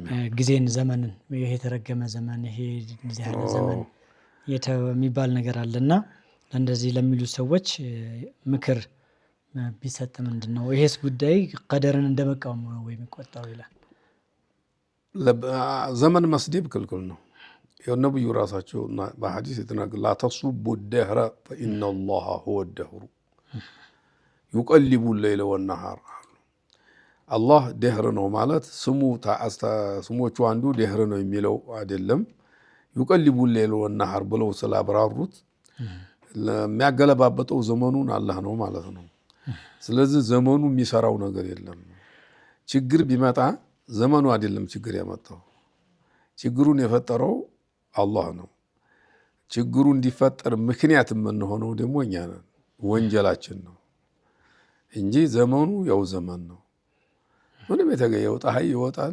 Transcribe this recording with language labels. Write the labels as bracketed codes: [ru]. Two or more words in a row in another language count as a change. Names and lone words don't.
[am] ጊዜን ዘመንን ይሄ የተረገመ ዘመን ይሄ እንደዚህ ያለ ዘመን የሚባል ነገር አለና እንደዚህ ለሚሉ ሰዎች ምክር ቢሰጥ ምንድነው? ይሄስ ጉዳይ ቀደርን እንደመቃወም ነው ወይ የሚቆጠረው ይላል። ዘመን መስደብ ክልክል ነው። የነብዩ ራሳቸው በሐዲስ የተናገሩ [ar] لا تصبوا الدهر فإن الله هو الدهر يقلب الليل والنهار። [am] አላህ ደህር ነው ማለት ስሞቹ አንዱ ደህር ነው የሚለው አይደለም። [ar] يقلب الليل والنهار [am] ብለው ስላብራሩት ለሚያገለባበጠው ዘመኑን አላህ ነው ማለት ነው። ስለዚህ ዘመኑ የሚሰራው ነገር የለም። ችግር ቢመጣ ዘመኑ አይደለም ችግር ያመጣው፣ ችግሩን የፈጠረው አላህ ነው። ችግሩ እንዲፈጠር ምክንያት የምንሆነው ደግሞ እኛ ነን፣ ወንጀላችን ነው እንጂ ዘመኑ ያው ዘመን ነው። ምንም የተገየው ፀሐይ ይወጣል